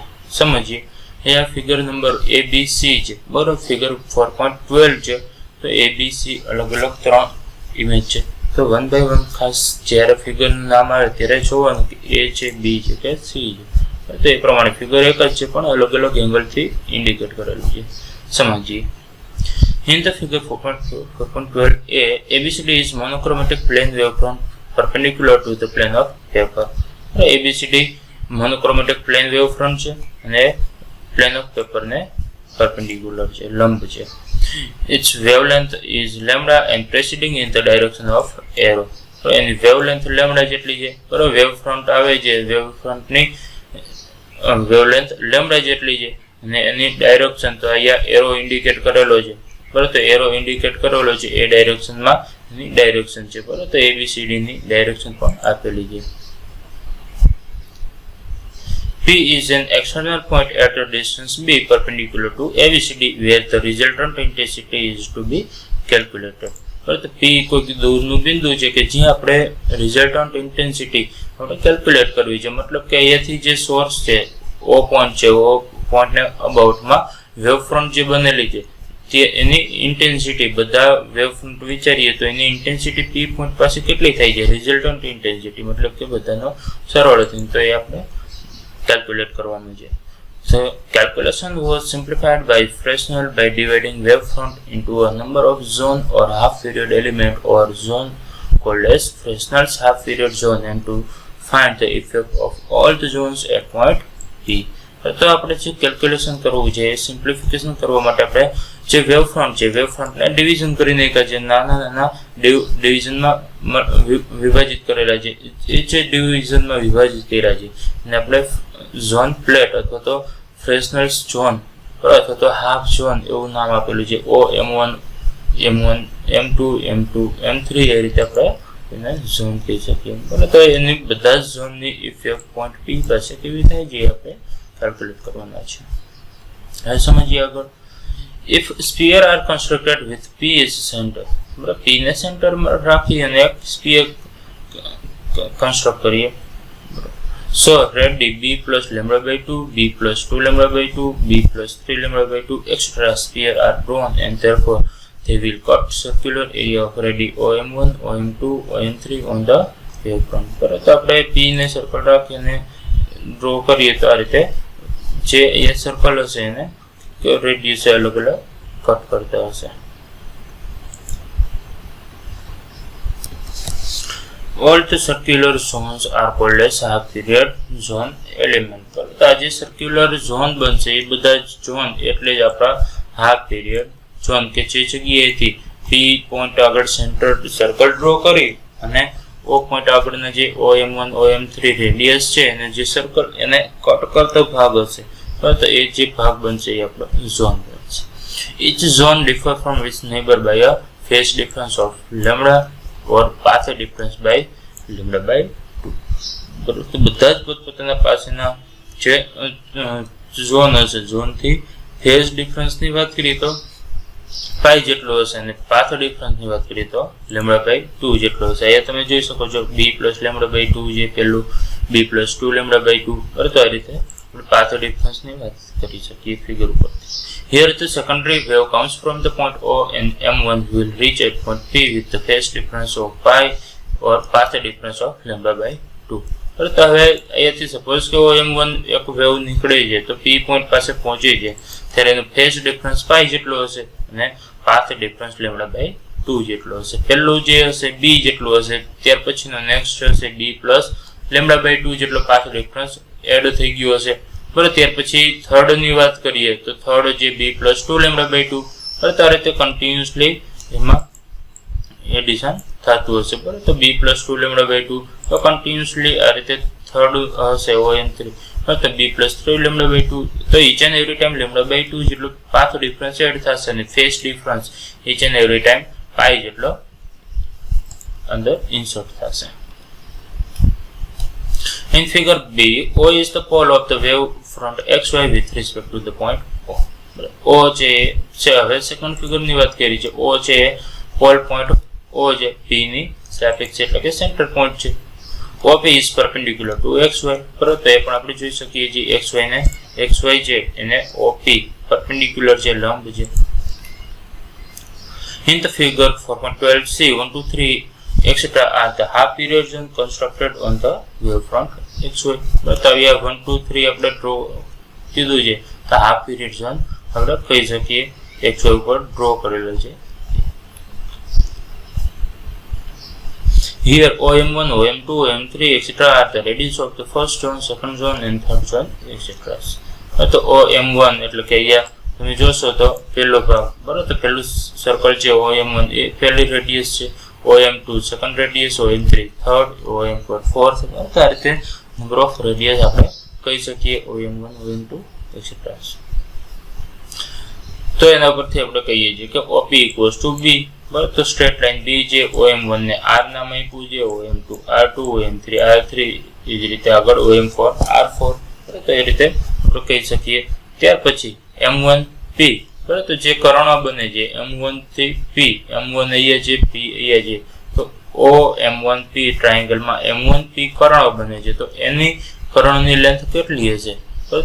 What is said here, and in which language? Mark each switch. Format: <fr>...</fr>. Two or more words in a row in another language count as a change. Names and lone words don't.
<gu>સમજીએ. એ આ</gu> <en>figure number</en> <gu>ABC છે, બરાબર, ફિગર 4.12 છે. તો ABC અલગ અલગ ત્રણ ઇમેજ છે. તો 1 by 1 ખાસ જ્યારે ફિગરનું નામ આવે ત્યારે જોવાનું કે A છે, B છે કે C છે. તો એ પ્રમાણે ફિગર એક જ છે, પણ અલગ અલગ એંગલથી ઇન્ડિકેટ કરેલું છે. સમજીએ.</gu> <en>In the figure 4.12a, ABCD is monochromatic plane wavefront perpendicular to the plane of paper.</en> <gu>ABCD</gu> <en>monochromatic plane wavefront</en> <gu>છે અને</gu> <en>plane of paper</en> <gu>ને perpendicular છે, લંબ છે.</gu> <en>Its wavelength is lambda and proceeding in the direction of arrow.</en> <gu>તો એની</gu> <en>wavelength lambda</en> <gu>જેટલી છે, બરાબર. વેવફ્રન્ટ આવે છે, વેવફ્રન્ટની</gu> <en>wavelength lambda</en> <gu>જેટલી છે અને એની ડાયરેક્શન તો અહીંયા</gu> <en>arrow indicate</en> <gu>કરેલો છે, બરાબર. તો</gu> <en>arrow indicate</en> <gu>કરેલો છે એ ડાયરેક્શનમાં એની ડાયરેક્શન છે, બરાબર. તો ABCD ની ડાયરેક્શન પણ આપેલી છે.</gu> <en>P is an external point at a distance b perpendicular to ABCD where the resultant intensity is to be calculated.</en> <gu>તો P કોઈ દૂરનું બિંદુ છે કે જ્યાં આપણે</gu> <en>resultant intensity</en> <gu>આપણે કેલ્ક્યુલેટ કરવી છે. મતલબ કે અહીંયાથી જે સોર્સ છે O પોઈન્ટ છે, O પોઈન્ટને અબાઉટમાં વેવફ્રન્ટ જે બનેલી છે તે એની ઇન્ટેન્સિટી બધા વેવફ્રન્ટ વિચારીએ તો એની ઇન્ટેન્સિટી P પોઈન્ટ પાસે કેટલી થાય છે,</gu> <en>resultant intensity,</en> <gu>મતલબ કે બધાનો સરવાળો થઈને તો એ આપણે કેલ્ક્યુલેટ કરવાનું છે.</gu> <en>So calculation was simplified by Fresnel by dividing wavefront into a number of zone or half period element or zone called as Fresnel's half period zone and to find the effect of all the zones at point P.</en> <gu>તો આપણે જે કેલ્ક્યુલેશન કરવું છે એ સિમ્પ્લિફિકેશન કરવા માટે આપણે જે વેવફ્રન્ટ છે વેવફ્રન્ટને ડિવિઝન કરી નાખ્યા છે, નાના નાના ડિવિઝનમાં વિભાજિત કરેલા છે. એ જે ડિવિઝનમાં વિભાજિત કર્યા છે એને આપણે</gu> <en>zone plate</en> <gu>અથવા તો</gu> <en>Fresnel's zone</en> <gu>અથવા તો</gu> <en>half zone</en> <gu>એવું નામ આપેલું છે OM1 M1 M2 M2 M3 એ રીતે આપણે એને ઝોન કહી શકીએ બરાબર. તો એની બધા જ ઝોનની</gu> <en>effect point</en> <gu>P પાસે કેવી થાય જે આપણે કેલ્ક્યુલેટ કરવાના છે. હવે સમજીએ આગળ.</gu> <en>If sphere are constructed with P as center,</en> <gu>બરાબર, P ને સેન્ટરમાં રાખી અને એક</gu> <en>sphere construct</en> <gu>કરીએ.</gu> <en>So let B plus lambda by 2, B plus 2 lambda by 2, B plus 3 lambda by 2, etc. sphere are drawn and therefore they will cut circular area of radii OM1, OM2, OM3 on the wavefront.</en> <gu>બરાબર. તો આપણે P ને સર્કલ રાખીને ડ્રો કરીએ તો આ રીતે જે એ સર્કલ હશે એને રેડિયસ અલગ અલગ કટ કરતા હશે.</gu> <en>All the circular zones are called as half period zone element.</en> <gu>તો આ જે</gu> <en>circular zone</en> <gu>બનશે એ બધા ઝોન એટલે જ આપણા</gu> <en>half period zone</en> <gu>કે જે જગ્યાએથી P પોઈન્ટ આગળ</gu> <en>center circle draw</en> <gu>કરી અને O પોઈન્ટ આગળના જે OM1 OM3 રેડિયસ છે અને જે સર્કલ એને કટ કરતો ભાગ હશે તો એ જે ભાગ બનશે એ આપણો ઝોન બનશે.</gu> <en>Each zone differ from its neighbor by a phase difference of lambda or path difference by lambda by 2.</en> <gu>બરાબર. તો બધા જ પોતપોતાના પાસેના જે ઝોન હશે ઝોનથી</gu> <en>phase differenceની</en> <gu>વાત કરીએ તો પાઈ જેટલો હશે અને</gu> <en>path differenceની</en> <gu>વાત કરીએ તો</gu> <en>lambda by</en> <gu>2 જેટલો હશે. અહીંયા તમે જોઈ શકો છો B</gu> <en>plus lambda by</en> <gu>2 જે પહેલું B</gu> <en>plus 2 lambda by</en> <gu>2 બરાબર. તો આ રીતે</gu> <en>path differenceની</en> <gu>વાત કરી શકીએ ફિગર ઉપરથી.</gu> <en>Here the secondary wave comes from the point O and M1 will reach at point P with the phase difference of pi or path difference of lambda by 2.</en> <gu>બરાબર. તો હવે અહીંયાથી સપોઝ કે OM1 એક વેવ નીકળે છે તો P પોઈન્ટ પાસે પહોંચી જાય ત્યારે એનો</gu> <en>phase difference</en> <gu>પાઈ જેટલો હશે અને</gu> <en>path difference lambda by</en> <gu>2 જેટલો હશે. પહેલું જે હશે B જેટલું હશે ત્યાર પછીનો નેક્સ્ટ હશે B</gu> <en>plus lambda by</en> <gu>2 જેટલો</gu> <en>path difference add</en> <gu>થઈ ગયો હશે બરાબર. ત્યાર પછી થર્ડ ની વાત કરીએ તો થર્ડ જે B</gu> <en>plus 2 lambda by</en> <gu>2 બરાબર. આ રીતે કન્ટિન્યુઅસલી એમાં એડિશન થતું હશે બરાબર. તો B</gu> <en>plus 2 lambda by</en> <gu>2 તો કન્ટિન્યુઅસલી આ રીતે થર્ડ હશે OM3 તો B</gu> <en>plus 3 lambda by</en> <gu>2 તો</gu> <en>each and every time lambda by</en> <gu>2 જેટલો</gu> <en>path difference add</en> <gu>થશે અને</gu> <en>phase difference each and every time</en> <gu>પાઈ જેટલો અંદર ઇન્સર્ટ થશે.</gu> <en>In figure B, O is the pole of the wave front xy with respect to the point O.</en> <gu>O છે હવે</gu> <en>second figure</en> <gu>ની વાત કરી છે. O છે</gu> <en>pole point</en> <gu>O છે P ની સાપેક્ષ એટલે કે</gu> <en>center point</en> <gu>છે.</gu> <en>OP is perpendicular to xy.</en> <gu>બરાબર. તો એ પણ આપણે જોઈ શકીએ જે xy ને xy છે એને OP perpendicular છે લંબ છે.</gu> <en>In the figure 4.12c 1 2 3 etc. are the half period zone constructed on the wavefront xy.</en> <gu>બતાવ્યા 1 2 3 આપણે ડ્રો કીધું છે તો</gu> <en>half period zone</en> <gu>આપણે કહી શકીએ xy ઉપર ડ્રો કરેલો છે.</gu> <en>Here OM1 OM2 OM3 etc. are the radius of the first zone, second zone and third zone etc.</en> <gu>તો OM1 એટલે કે અહીંયા તમે જોશો તો પહેલો ભાગ બરાબર. તો પહેલું સર્કલ છે OM1 એ પહેલી રેડિયસ છે, OM2</gu> <en>second radius,</en> <gu>OM3 થર્ડ, OM4 ફોર્થ. આ રીતે</gu> <en>number of radius</en> <gu>આપણે કહી શકીએ OM1 OM2 etc. તો એના પરથી આપણે કહીએ છીએ કે OP</gu> <en>equals to</en> <gu>B. બરાબર. તો</gu> <en>straight line</en> <gu>B જે OM1 ને R નામ આપ્યું છે, OM2 R2 OM3 R3 એ જ રીતે આગળ OM4 R4. તો એ રીતે આપણે કહી શકીએ. ત્યાર પછી M1P બરાબર. તો જે કરણો બને છે M1 થી P, M1 અહીંયા છે P અહીંયા છે તો OM1P ટ્રાયેંગલમાં M1P કરણો બને છે તો એની કરણની લેન્થ કેટલી હશે બરાબર.</gu>